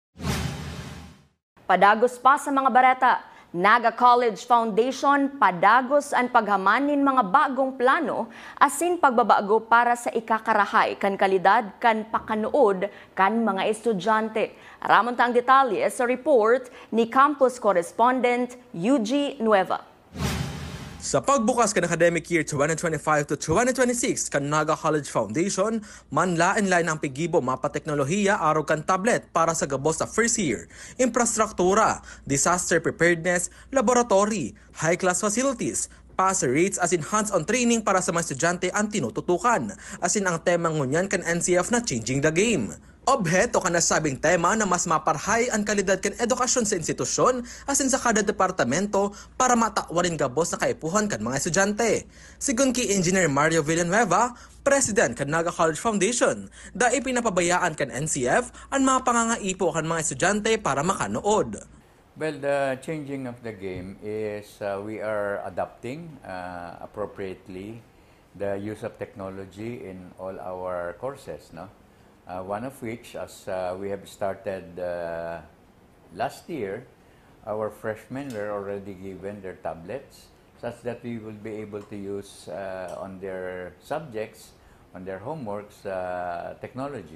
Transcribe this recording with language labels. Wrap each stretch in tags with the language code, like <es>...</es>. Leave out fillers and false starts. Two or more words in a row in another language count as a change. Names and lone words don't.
<bik>Padagos pa sa mga bareta. Naga College Foundation padagos ang paghamanin mga bagong plano asin pagbabago para sa ikakarahay kan kalidad kan pakanood kan mga estudyante. Aramon ta ang detalye sa report ni Campus Correspondent UG Nueva. Sa pagbukas kan</bik> <en>academic year</en> <bik>2025 to 2026 kan Naga College Foundation, manlain-lain ang pigibo mapateknolohiya araw kan tablet para sa gabos sa</bik> <en>first year,</en> <bik>infrastruktura,</bik> <en>disaster preparedness,</en> <bik>laboratory,</bik> <en>high-class facilities, pass rates</en> <bik>as in</bik> <en>hands-on training</en> <bik>para sa mga estudyante ang tinututukan, as in ang temang ngunyan kan NCF na Changing the Game. Obheto ka nasabing tema na mas maparhay ang kalidad kan edukasyon sa institusyon asin sa kada departamento para matakwarin gabos na kaipuhan kan mga estudyante. Sigun ki Engineer Mario Villanueva, President kan Naga College Foundation, dahil pinapabayaan kan NCF ang mga pangangaipo kan mga estudyante para makanood.</bik> <en>Well, the changing of the game is we are adapting appropriately the use of technology in all our courses, no? One of which, as we have started last year, our freshmen were already given their tablets such that we will be able to use on their subjects, on their homeworks, technology.</en>